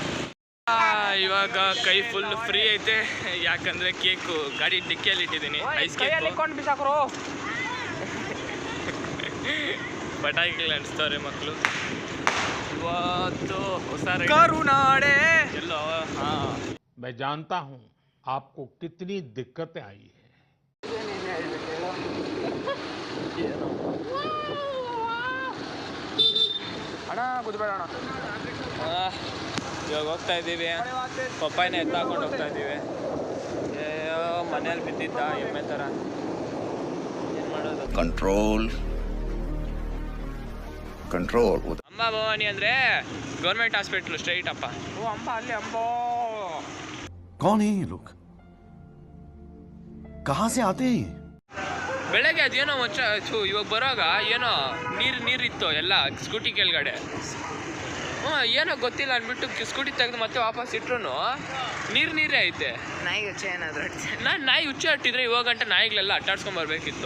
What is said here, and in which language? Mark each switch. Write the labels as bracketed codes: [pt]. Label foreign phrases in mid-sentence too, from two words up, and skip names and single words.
[kn] ಇವಾಗ ಕೈ [en] full free [kn] ಐತೆ, ಯಾಕಂದರೆ ಕೇಕು ಗಾಡಿ ಡಿಕ್ಕಿಯಲ್ಲಿ ಇಟ್ಟಿದ್ದೀನಿ. [en] ice cake [kn] ಪಟಾಕಿಗಳು ಅನಿಸ್ತವ್ರೆ ಮಕ್ಕಳು. ಇವತ್ತು ಹೊಸ ಕರುನಾಡೆ ಎಲ್ಲೋ. ಹಾಂ, [hi] मैं जानता हूँ आपको कितनी दिक्कतें आई है. [kn] ಅಣ್ಣ ಕೂತ್ಬೇಡ ಅಣ್ಣ. ಇವಾಗ ಹೋಗ್ತಾ ಇದ್ದೀವಿ. ಪಪ್ಪಾಯಿನ ಎತ್ತಾಕೊಂಡು ಹೋಗ್ತಾ ಇದ್ದೀವಿ. ಮನೇಲಿ ಬಿದ್ದಿದ್ದ ಎಮ್ಮೆ ಥರ. ಏನು ಮಾಡೋದು? [en] control control. [kn] ಅಂಬಾ ಭವಾನಿ ಅಂದರೆ [en] government hospital straight [kn] ಅಪ್ಪ. ಓ ಅಂಬಾ, ಅಲ್ಲಿ ಅಂಬೋ. [hi] कौन है ये लोग? कहाँ से आते हैं? [kn] ಬೆಳಗ್ಗೆ ಅದೇನೋ ಇವಾಗ ಬರೋವಾಗ ಏನೋ ನೀರಿತ್ತು ಎಲ್ಲ ಸ್ಕೂಟಿ ಕೆಳಗಡೆ. ಏನೋ ಗೊತ್ತಿಲ್ಲ ಅಂದ್ಬಿಟ್ಟು ಸ್ಕೂಟಿ ತೆಗೆದು ಮತ್ತೆ ವಾಪಸ್ ಇಟ್ರು ನೀರೇ ಐತೆ. ನಾಯಿ ಹುಚ್ಚ ಏನಾದ್ರು ನಾನು ನಾಯಿ ಹುಚ್ಚ ಅಟ್ಟಿದ್ರೆ ಇವಾಗ ಗಂಟೆ ನಾಯಿಗಳೆಲ್ಲ ಅಟ್ಟಾಡ್ಸ್ಕೊಂಬರ್ಬೇಕಿತ್ತು.